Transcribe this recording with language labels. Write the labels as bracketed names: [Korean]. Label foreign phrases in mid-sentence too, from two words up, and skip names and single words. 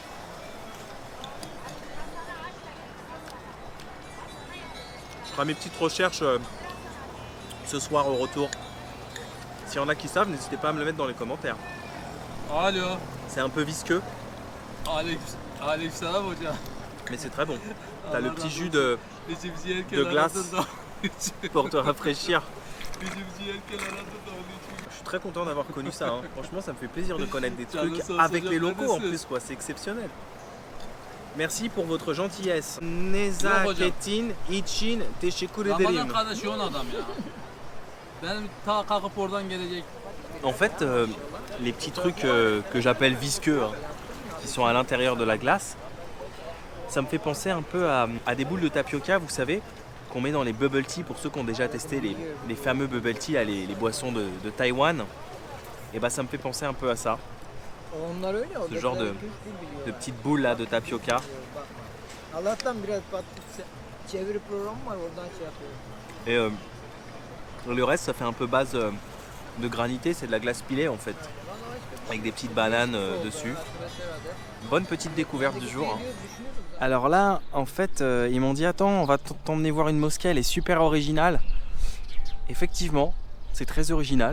[French] Je ferai mes petites recherches ce soir au retour. S'il y en a qui savent, n'hésitez pas à me le mettre dans les commentaires. [Turkish] Alo. [French] C'est un peu visqueux, [Turkish] Aleykümselam hocam. [French] mais c'est très bon. T'as le petit jus de [Turkish] Bizi yerken [French] glace. [Turkish] aradın da onun için. [French] pour te rafraîchir. [Turkish] Bizi yerken aradın da onun için. [French] Je suis très content d'avoir connu ça. Hein. Franchement, ça me fait plaisir de connaître des trucs Ça, avec les locaux en ça, plus, quoi. C'est exceptionnel. Merci pour votre gentillesse. [Turkish] Nezaketin için teşekkür ederim. kardeş yoğun adam ya. Benim ta kalkıp oradan gelecek. [French] En fait, les petits trucs que j'appelle visqueux, hein, qui sont à l'intérieur de la glace, ça me fait penser un peu à des boules de tapioca, vous savez, qu'on met dans les [English] bubble tea, [French] pour ceux qui ont déjà testé les fameux [English] bubble tea, [French] là, les boissons de Taïwan. Et bah ça me fait penser un peu à ça. [Turkish] Onlar öyle [French] Ce genre de petites boules là de tapioca. [Turkish] Allah'tan biraz çeviri programı var oradan şey yapıyor. [French] Et le reste, ça fait un peu base de granité, c'est de la glace pilée en fait, avec des petites bananes dessus. Bonne petite découverte du jour. Hein. Alors là, en fait, ils m'ont dit attends, on va t'emmener voir une mosquée, elle est super originale. Effectivement, c'est très original.